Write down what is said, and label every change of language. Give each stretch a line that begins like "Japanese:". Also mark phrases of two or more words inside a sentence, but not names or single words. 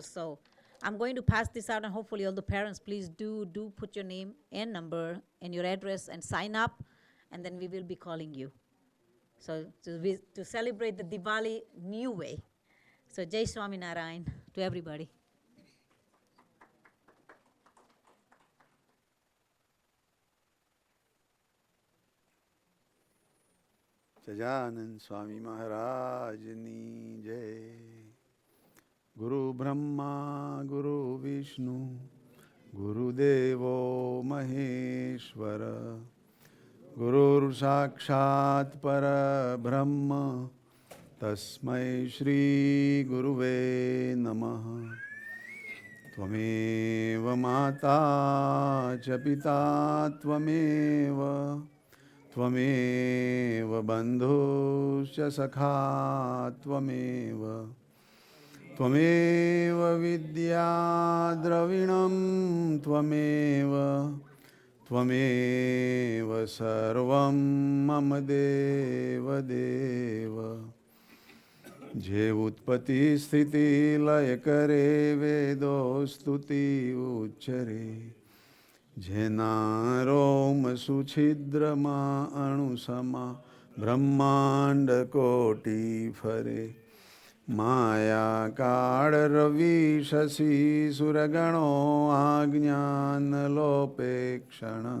English: So I'm going to pass this out, and hopefully all the parents, please do put your name and number and your address and sign up, and then we will be calling you. So to celebrate the Diwali new way. So Jai Swaminarayan to everybody.
Gujarati: સજાનંદ સ્વામી મહારાજની જય.
Sanskrit: ગુરુ બ્રહ્મા ગુરુ વિષ્ણુ ગુરુદેવો મહેશ્વર ગુરુર સાક્ષાત પરબ્રહ્મ તસ્મૈ શ્રી ગુરુવે નમઃ. ત્વમેવ માતા ચ પિતા ત્વમેવ त्वमेव बन्धुश्च सखा त्वमेव त्वमेव विद्या द्रविणं त्वमेव त्वमेव सर्वं मम देव देव.
Gujarati: જે ઉત્પત્તિ સ્થિતિ લય કરે વેદો સ્તુતિ ઉચ્ચરે જેના રોમ સુછિદ્રમાં અણુસમા બ્રહ્માંડ કોટી ફરે. માયા કાળ રવિ શશી સુરગણો આજ્ઞાન લોપે ક્ષણ.